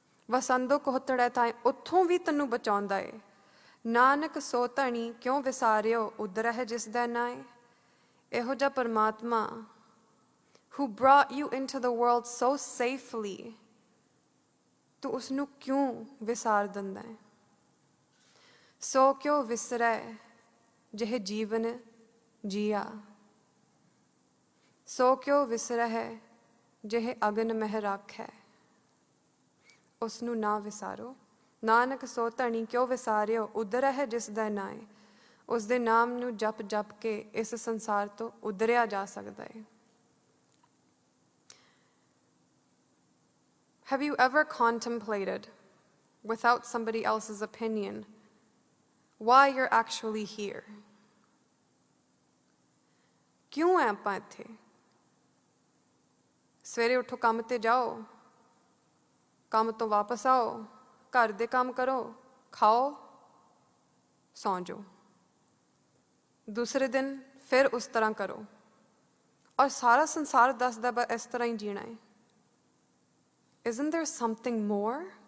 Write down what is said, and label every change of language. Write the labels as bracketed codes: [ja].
[pa] ਵਸੰਦੋ ਕੁਹਤੜੈ ਥਾਏ, ਉੱਥੋਂ ਵੀ ਤੈਨੂੰ ਬਚਾਉਂਦਾ ਹੈ। ਨਾਨਕ ਸੋ ਧਣੀ ਕਿਉਂ ਵਿਸਾਰਿਓ, ਉਦਰ ਹੈ ਜਿਸ ਦਾ ਨਾਏ। ਇਹੋ ਜਿਹਾ ਪਰਮਾਤਮਾ [en] who brought you into the world so safely, [pa] ਤੂੰ ਉਸ ਨੂੰ ਕਿਉਂ ਵਿਸਾਰ ਦਿੰਦਾ ਹੈ? ਸੋ ਕਿਉਂ ਵਿਸਰੈ ਜਿਹ ਜੀਵਨ ਜੀਆ, ਸੋ ਕਿਉਂ ਵਿਸਰਹਿ ਜਿਹ ਅਗਨ ਮਹਿ ਰਾਖੈ। ਉਸ ਨੂੰ ਨਾ ਵਿਸਾਰੋ। ਨਾਨਕ ਸੋ ਧਣੀ ਕਿਉਂ ਵਿਸਾਰਿਓ, ਉਧਰਹਿ ਜਿਸ ਦਾ ਨਾਏ। ਉਸ ਦੇ ਨਾਮ ਨੂੰ ਜਪ ਜਪ ਕੇ ਇਸ ਸੰਸਾਰ ਤੋਂ ਉਧਰਿਆ ਜਾ ਸਕਦਾ ਹੈ। [en] Have you ever contemplated, without somebody else's opinion, why you're actually here? [pa] ਕਿਉਂ ਹੈ ਆਪਾਂ ਇੱਥੇ? ਸਵੇਰੇ ਉੱਠੋ, ਕੰਮ ਤੇ ਜਾਓ, ਕੰਮ ਤੋਂ ਵਾਪਸ ਆਓ, ਘਰ ਦੇ ਕੰਮ ਕਰੋ, ਖਾਓ, ਸੌਂ ਜਾਓ। ਦੂਸਰੇ ਦਿਨ ਫਿਰ ਉਸ ਤਰ੍ਹਾਂ ਕਰੋ, ਔਰ ਸਾਰਾ ਸੰਸਾਰ ਦੱਸਦਾ ਬਸ ਇਸ ਤਰ੍ਹਾਂ ਹੀ ਜੀਣਾ ਹੈ। [en] Isn't there something more?